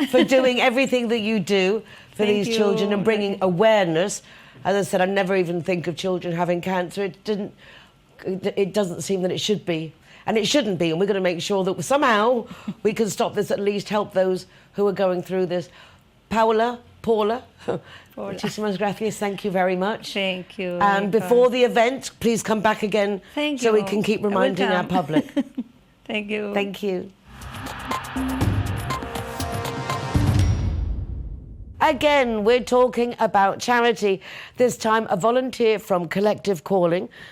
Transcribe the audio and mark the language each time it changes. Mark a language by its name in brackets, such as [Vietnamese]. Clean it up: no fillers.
[English] for doing everything that you do for these children and bringing awareness. As I said, I never even think of children having cancer. It doesn't seem that it should be. And it shouldn't be. And we're going to make sure that somehow we can stop this, at least help those who are going through this. [Spanish] Paula, muchísimas gracias. [English] Thank you very much. Thank you. And before the event, please come back again so we can keep reminding our public. Thank you. Thank you. Again, we're talking about charity. This time, a volunteer from Collective Calling